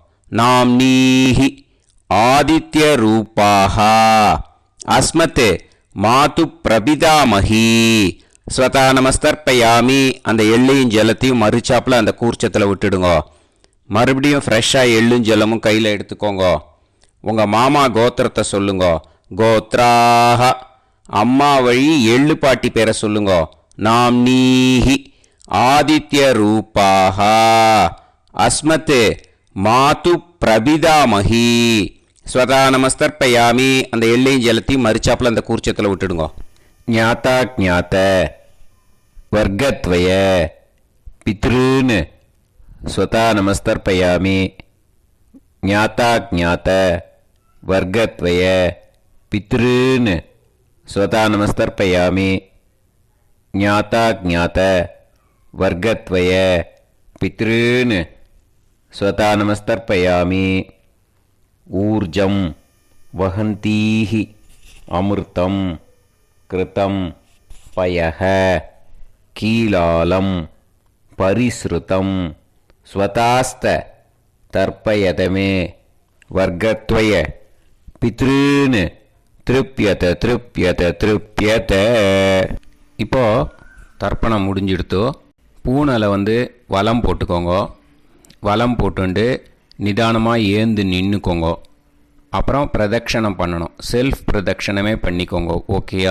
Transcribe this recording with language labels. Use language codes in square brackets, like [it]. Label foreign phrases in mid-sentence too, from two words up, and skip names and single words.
[sa] नाम्नीः आदित्य रूपाः अस्मत् मातुः प्रपितामहीः स्वधा नमस्तर्पयामि. [ta] அந்த எள்ளையும் ஜலத்தையும் மறிச்சாப்பில் அந்த கூர்ச்சத்தில் விட்டுடுங்க. மறுபடியும் ஃப்ரெஷ்ஷாக எள்ளும் ஜலமும் கையில் எடுத்துக்கோங்க. உங்கள் மாமா கோத்திரத்தை சொல்லுங்க. கோத்ராஹ. அம்மா வழி எள்ளு பாட்டி பேரை சொல்லுங்க. [sa] नाम्नीः आदित्यरूपाः अस्मत् मातु प्रबिदामही स्वता நமஸ்தர்ப்பயாமி. [ta] அந்த எள்ளையும் ஜலத்தையும் மறிச்சாப்பில் அந்த கூர்ச்சத்தில் விட்டுடுங்க. [sa] ज्ञाता ज्ञात वर्गद्वय पितॄन् स्वता நமஸ்தர்ப்பயாமி. ज्ञाता ज्ञात वर्गद्वय पितॄन् स्वता நமஸ்தர்ப்பயாமி. ज्ञाता ज्ञात वर्गद्वय पितॄन् स्वता நமஸ்தர்ப்பயாமி. ऊर्जं वहन्तीः अमृतं कृतं पयः कीलालं परिसृतं स्वतास्त तर्पयत मे वर्गत्वय पितॄन् तृप्यत तृप्यत तृप्यत. [ta] இப்போ தர்ப்பணம் முடிஞ்சிடுத்தோ பூனலை வலம் போட்டுக்கோங்க. வலம் போட்டுண்டு நிதானமாக ஏந்து நின்றுக்கோங்க. அப்புறம் பிரதட்சணம் பண்ணணும். செல்ஃப் பிரதட்சணமே பண்ணிக்கோங்க. ஓகேயா?